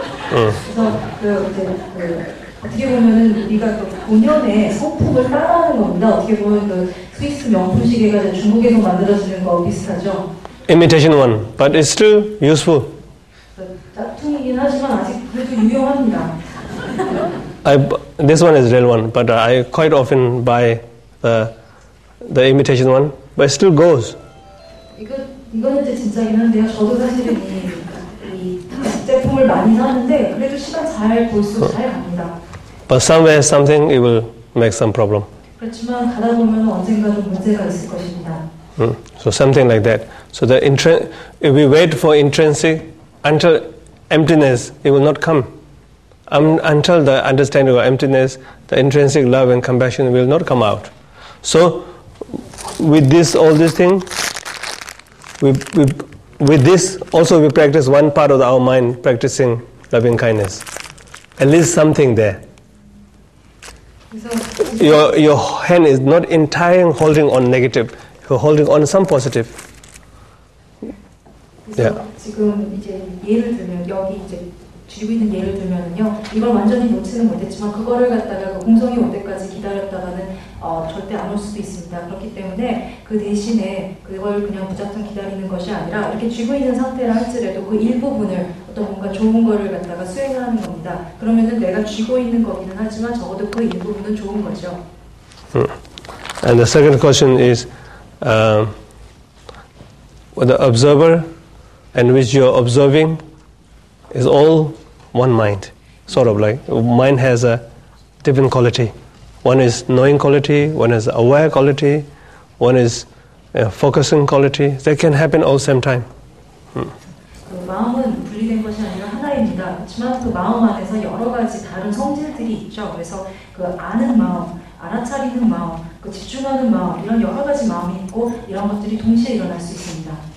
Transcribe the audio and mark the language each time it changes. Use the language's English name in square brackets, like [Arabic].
[Korean] 그래서 어떻게 보면은 우리가 그 본연의 성품을 따라하는 겁니다. 어떻게 보면 그 스위스 명품 시계가 중국에서 만들어지는 거 비슷하죠. [English] Imitation one, but it's still useful. [Korean] 짝퉁이긴 하지만 아직 그래도 유용합니다. [English] This one is real one, but I quite often buy the imitation one, but it still goes. [Korean] 이거는 이제 진짜긴 한데요. 저도 사실은 이 제품을 많이 사는데 그래도 시간 잘 볼수록 잘 갑니다. [English] But somewhere something it will make some problem. [Korean] 그렇지만 가다 보면 언젠가 좀 문제가 있을 것입니다. [English] So something like that. So if we wait for intrinsic until emptiness, it will not come. until the understanding of emptiness, the intrinsic love and compassion will not come out. So, with this, all these things, with this also we practice one part of our mind, practicing loving kindness. At least something there. Your hand is not entirely holding on negative. You're holding on some positive. [Korean] 그래서 지금 이제 예를 들면 여기 이제 쥐고 있는 예를 들면은요, 이걸 완전히 놓지는 못했지만 그거를 갖다가 그 공성이 올 때까지 기다렸다가는 절대 안 올 수도 있습니다. 그렇기 때문에 그 대신에 그걸 그냥 무작정 기다리는 것이 아니라 이렇게 쥐고 있는 상태라 할지라도 그 일부분을 어떤 뭔가 좋은 거를 갖다가 수행을 하는 겁니다. 그러면은 내가 쥐고 있는 거기는 하지만 적어도 그 일부분은 좋은 거죠. [English] And the second question is the observer and which you are observing is all one mind. Sort of like mind has a different quality. One is knowing quality, one is aware quality, one is focusing quality. That can happen all same time. [Korean] 그 마음은 분리된 것이 아니라 하나입니다. 그렇지만 그 마음 안에서 여러 가지 다른 성질들이 있죠. 그래서 그 아는 마음, 알아차리는 마음, 그 집중하는 마음, 이런 여러 가지 마음이 있고 이런 것들이 동시에 일어날 수 있습니다.